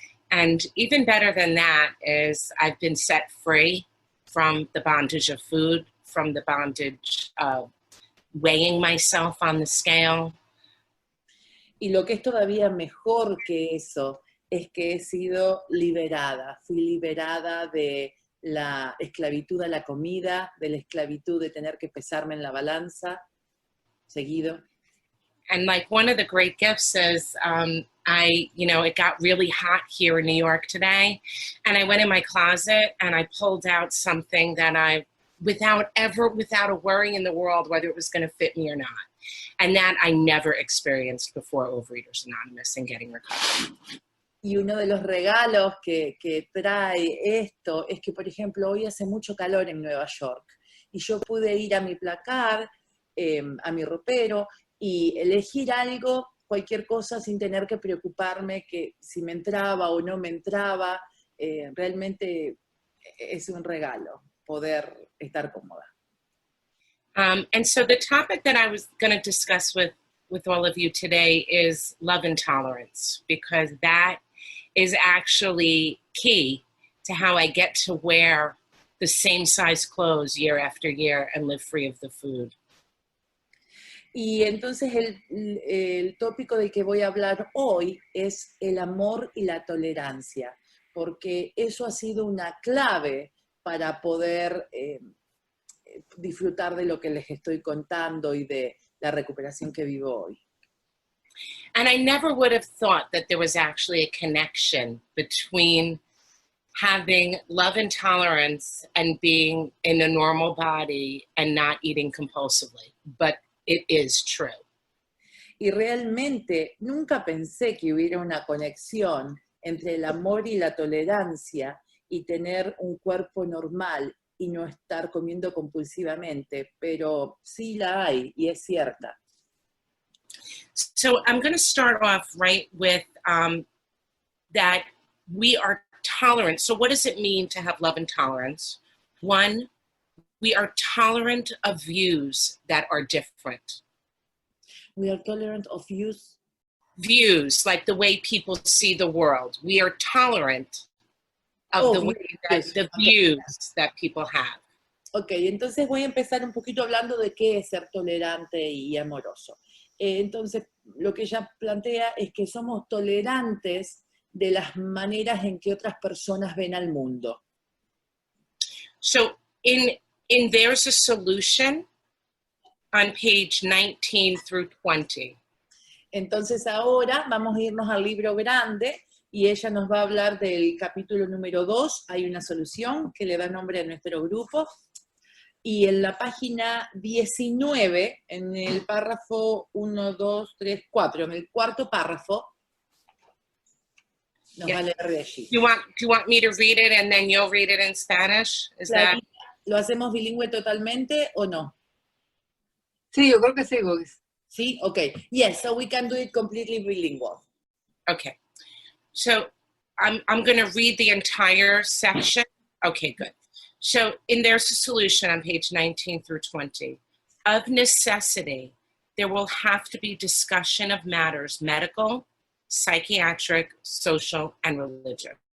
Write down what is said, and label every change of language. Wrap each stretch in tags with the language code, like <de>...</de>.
<en>And even better than that is I've been set free from the bondage of food, from the bondage of weighing myself on the scale.</en> <es>Y lo que es todavía mejor que eso es que he sido liberada. Fui liberada de la esclavitud a la comida, de la esclavitud de tener que pesarme en la balanza seguido.</es> <en>And one of the great gifts is it got really hot here in New York today. And I went in my closet and I pulled out something that without a worry in the world whether it was going to fit me or not. And that I never experienced before Overeaters Anonymous and getting recovered.</en> <es>Y uno de los regalos que trae esto es que, por ejemplo, hoy hace mucho calor en Nueva York y yo pude ir a mi placar, a mi ropero y elegir algo, cualquier cosa, sin tener que preocuparme que si me entraba o no me entraba. Realmente es un regalo. poder estar cómoda.</es> <en>And so the topic that I was going to discuss with all of you today is love and tolerance, because that is actually key to how I get to wear the same size clothes year after year and live free of the food.</en> <es>Y entonces el tópico del que voy a hablar hoy es el amor y la tolerancia, porque eso ha sido una clave para poder disfrutar de lo que les estoy contando y de la recuperación que vivo hoy.</es> <en>And I never would have thought that there was actually a connection between having love and tolerance and being in a normal body and not eating compulsively, but it is true.</en> <es>Y realmente nunca pensé que hubiera una conexión entre el amor y la tolerancia y tener un cuerpo normal y no estar comiendo compulsivamente, pero sí la hay y es cierta.</es> <en>So I'm going to start off right with that we are tolerant. So what does it mean to have love and tolerance? One, we are tolerant of views that are different. We are tolerant of views. Views, like the way people see the world. We are tolerant of the way that the views that people have.</en> <es>Ok, entonces voy a empezar un poquito hablando de qué es ser tolerante y amoroso. Entonces, lo que ella plantea es que somos tolerantes de las maneras en que otras personas ven al mundo.</es> <en>So, in There's a Solution on page 19 through 20.</en> <es>Entonces ahora vamos a irnos al libro grande y ella nos va a hablar del capítulo número 2, hay una solución que le da nombre a nuestro grupo. Y en la página 19, en el párrafo 1, 2, 3, 4, en el cuarto párrafo, nos va a leer de allí.</es> <en>Do you want me to read it and then you'll read it in Spanish?</en> <es>¿Lo hacemos bilingüe totalmente o no? Sí, yo creo que sí, Gogis. Sí, okay.</es> <en>Yes, so we can do it completely bilingual. Okay. So I'm going to read the entire section. Okay, good. So There's a Solution on page 19 through 20. Of necessity, there will have to be discussion of matters medical, psychiatric, social, and religious.</en>